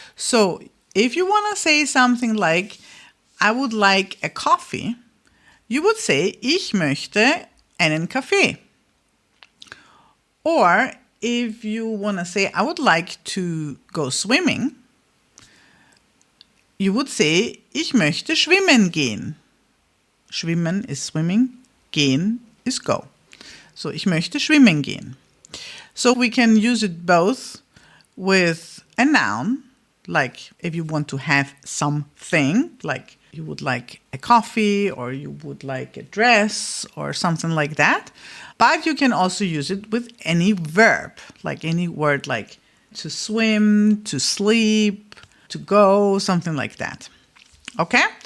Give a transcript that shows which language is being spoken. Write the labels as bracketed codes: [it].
[en] So if you want to say something like, I would like a coffee, you would say, ich möchte einen Kaffee. Or if you want to say, I would like to go swimming, you would say, ich möchte schwimmen gehen. Schwimmen is swimming, gehen is go. [de] So, ich möchte schwimmen gehen. [en] So we can use it both with a noun, like if you want to have something, like you would like a coffee or you would like a dress or something like that. But you can also use it with any verb, like any word like to swim, to sleep, to go, something like that. Okay?